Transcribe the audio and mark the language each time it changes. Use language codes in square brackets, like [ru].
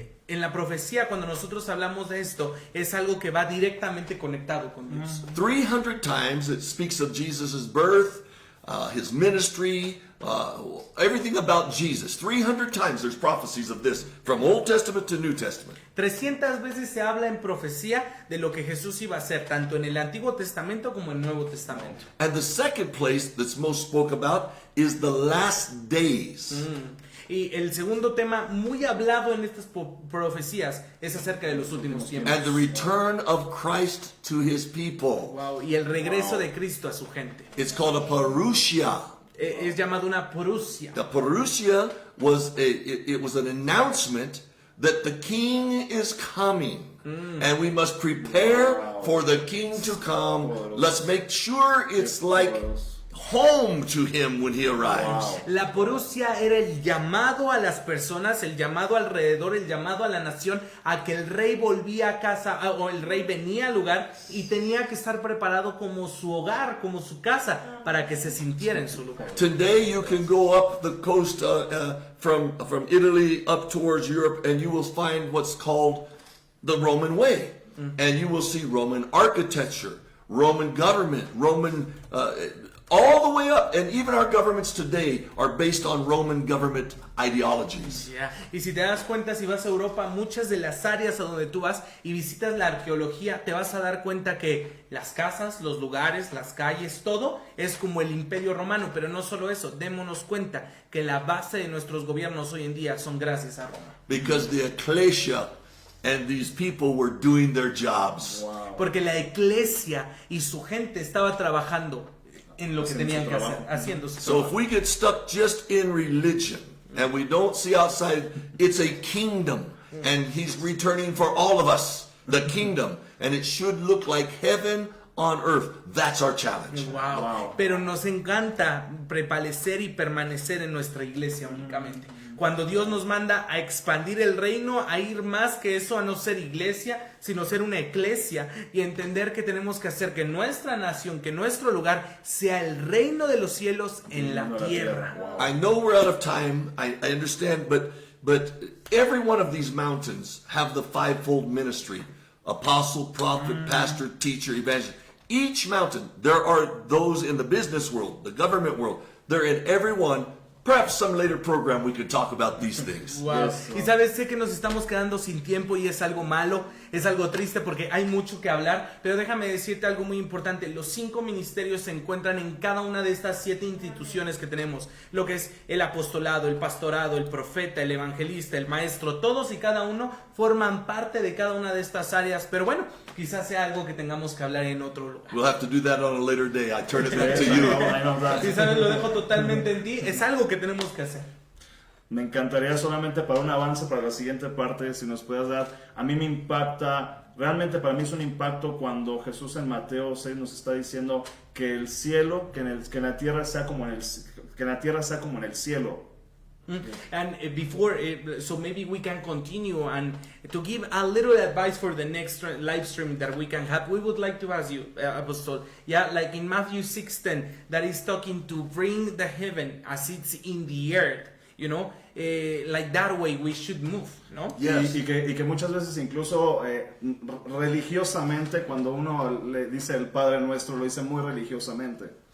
[es] En la profecía, cuando nosotros hablamos de esto, es algo que va directamente conectado con Dios. [en] 300 times it speaks of Jesus' birth, his ministry, everything about Jesus. 300 times there's prophecies of this from Old Testament to New Testament. [es] 300 veces se habla en profecía de lo que Jesús iba a hacer, tanto en el Antiguo Testamento como en el Nuevo Testamento. [en] And the second place that's most spoke about is the last days. [es] Y el segundo tema muy hablado en estas profecías es acerca de los últimos tiempos. [en] And the return of Christ to his people. [es] Wow, y el regreso de Cristo a su gente. [en] It's called a parousia. [es] Es llamado una parusia. [en] The parousia was it was an announcement that the king is coming. And we must prepare for the king to come. Let's make sure it's like home to him when he arrives. [es] La parusia era el llamado a las personas, el llamado alrededor, el llamado a la nación a que el rey volvía a casa o el rey venía al lugar y tenía que estar preparado como su hogar, como su casa, para que se sintiera en su lugar. [en] Today you can go up the coast from Italy up towards Europe and you will find what's called the Roman way. And you will see Roman architecture, Roman government, Roman all the way up, and even our governments today are based on Roman government ideologies. Yeah. [es] Y si te das cuenta, si vas a Europa, muchas de las áreas a donde tú vas y visitas la arqueología, te vas a dar cuenta que las casas, los lugares, las calles, todo es como el Imperio Romano. Pero no solo eso, démonos cuenta que la base de nuestros gobiernos hoy en día son gracias a Roma. [en] Because the ecclesia and these people were doing their jobs. Wow. [es] Porque la iglesia y su gente estaba trabajando en lo que Haciendo tenían su que hacer, trabajo. haciendo su [en] So if [es] trabajo. [en] we get stuck just in religion and we don't see outside, it's a kingdom, and he's returning for all of us, the kingdom, and it should look like heaven on earth. That's our challenge. Wow. Wow. [es] Pero nos encanta prevalecer y permanecer en nuestra iglesia únicamente. Cuando Dios nos manda a expandir el reino, a ir más que eso, a no ser iglesia, sino ser una eclesia y entender que tenemos que hacer que nuestra nación, que nuestro lugar sea el reino de los cielos en la tierra. [en] Wow. I know we're out of time. I understand, but every one of these mountains have the fivefold ministry: apostle, prophet, pastor, teacher, evangelist. Each mountain, there are those in the business world, the government world. They're in every one. Perhaps some later program we could talk about these things. Wow. Yes. [es] Y sabes, sé que nos estamos quedando sin tiempo y es algo malo, es algo triste porque hay mucho que hablar, pero déjame decirte algo muy importante. Los 5 ministerios se encuentran en cada una de estas 7 instituciones que tenemos, lo que es el apostolado, el pastorado, el profeta, el evangelista, el maestro. Todos y cada uno forman parte de cada una de estas áreas, pero bueno, quizás sea algo que tengamos que hablar en otro lugar. [en] We'll have to do that on a later day. I turn it back Yes, to I you. know, I know that. [es] Si sabes, lo dejo totalmente en ti, es algo que tenemos que hacer. Me encantaría solamente para un avance para la siguiente parte, si nos puedes dar. A mí me impacta, realmente para mí es un impacto cuando Jesús en Mateo 6 nos está diciendo que el cielo, que en la tierra sea como en el cielo. [en] And before, so maybe we can continue and to give a little advice for the next live stream that we can have. We would like to ask you, Apostle, yeah, like in Matthew 6:10, that is talking to bring the heaven as it's in the earth. You know, like that way we should move, no? Yes. [es] Y que muchas veces incluso religiosamente, cuando uno le dice el Padre Nuestro, lo dice muy religiosamente.